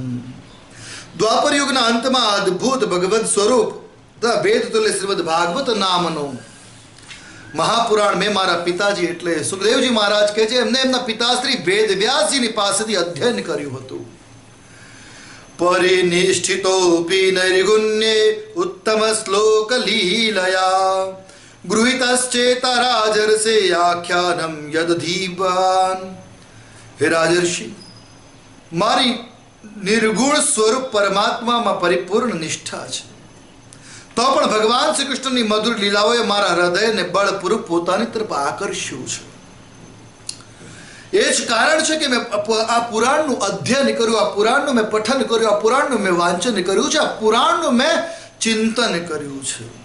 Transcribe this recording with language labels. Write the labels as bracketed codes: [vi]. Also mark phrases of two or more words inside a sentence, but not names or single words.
[gu] દ્વાપર યુગના અંતમાં અદ્ભુત ભગવત સ્વરૂપ વેદ તુલ્ય શ્રીમદ ભાગવત નામનો મહાપુરાણ મેં મારા પિતાજી એટલે સુખદેવજી મહારાજ કહે છે, એમને એમના પિતાશ્રી વેદવ્યાસજીની પાસેથી અધ્યયન કર્યું હતું। [sa] परिनिष्ठितोऽपि नैर्गुण्ये उत्तमश्लोकलीलया गृहीतश्चेत राजर्षे आख्यानं यदधीवान्। [gu] હે રાજર્ષિ, મારી નિર્ગુણ સ્વરૂપ પરમાત્મામાં પરિપૂર્ણ નિષ્ઠા છે, તો પણ ભગવાન શ્રી કૃષ્ણની મધુર લીલાઓએ મારા હૃદયને બળપૂર્વક પોતાની તરફ આકર્ષ્યું છે. એ જ કારણ છે કે મેં આ પુરાણનું અધ્યયન કર્યું, આ પુરાણનું મેં પઠન કર્યું, આ પુરાણનું મેં વાંચન કર્યું છે, આ પુરાણનું મેં ચિંતન કર્યું છે.